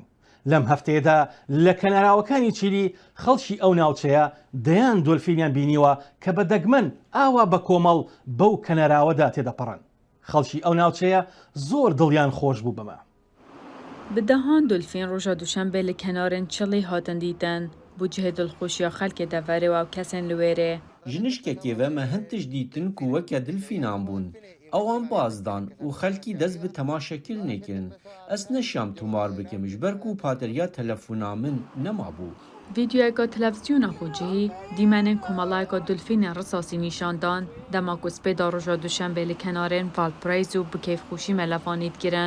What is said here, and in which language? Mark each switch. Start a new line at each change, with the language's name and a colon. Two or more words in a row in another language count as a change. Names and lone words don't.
Central Kurdish: لەم هەفتەیەدا لە کەناراوەکانی چیلی خەڵکی ئەو ناوچەیە دەیان دۆلفینیان بینیوە کە بە دەگمەن ئاوا بە کۆمەڵ بەو کەناراوەدا تێدەپەڕن. خەڵکی ئەو ناوچەیە زۆر دڵیان خۆش بوو بەمە.
Kurdish: بدەهان دولفین ڕۆژە دووشەمبێ لە کەنارên چڵی هاتن دیتن بۆ cihê dilxweşiya xelkê de verê û ew kesên li wêrê. Jinişkekê ve me hin tişt dîtin ku weke dilfînan bûn. Ewan baz dan û xelkî dest bi temaşekirinê kirin. Ez neşiyam tomar bikim ji ber ku pateriya telefona min nemabû. Vîdyoyeka televizyona xwe cihî dîmenên komalayeka dulfînên risasî nîşan dan dema ku spêda roja duşembê li kenarên Valparaiso û bi kêfxweşî melevanî dikirin.